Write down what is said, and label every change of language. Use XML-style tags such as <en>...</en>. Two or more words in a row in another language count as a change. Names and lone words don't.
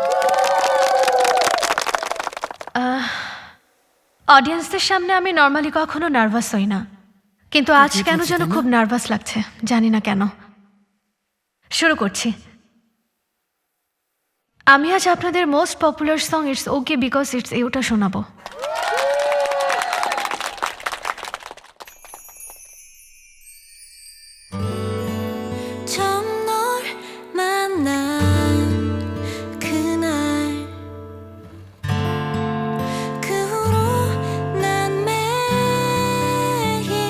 <bn>অডিয়েন্সদের সামনে আমি নর্মালি কখনো নার্ভাস হই না, কিন্তু আজ কেন যেন খুব নার্ভাস লাগছে, জানি না কেন। শুরু করছি। আমি আজ আপনাদের</bn> <en>most popular song</en> <bn>ইটস ওকে বিকজ ইটস ইউটা শোনাবো।</bn> <ko>처음 널 만난 그날 그 후로 난 매일</ko>